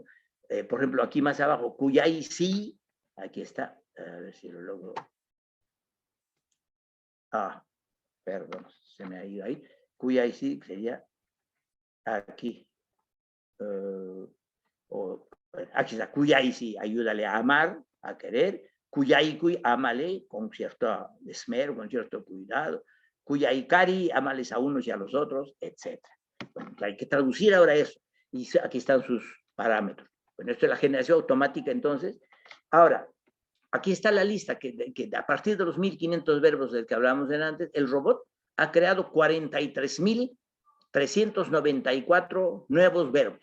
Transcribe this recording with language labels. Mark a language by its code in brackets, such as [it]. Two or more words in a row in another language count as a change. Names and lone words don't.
[es] Por ejemplo, aquí más abajo, [qu] kuyay sí, [es] aquí está, a ver si lo logro. Perdón, se me ha ido ahí. [qu] Kuyay sí [es] sería aquí. Aquí está, [qu] kuyay sí, [es] ayúdale a amar, a querer. [qu] Kuyay kuy, [es] ámale con cierto esmero, con cierto cuidado. [qu] Kuyay kari, [es] ámales a unos y a los otros, etc. Bueno, hay que traducir ahora eso. Y aquí están sus parámetros. Bueno, esto es la generación automática entonces. Ahora, aquí está la lista que a partir de los 1500 verbos del que hablamos antes, el robot ha creado 43.394 nuevos verbos.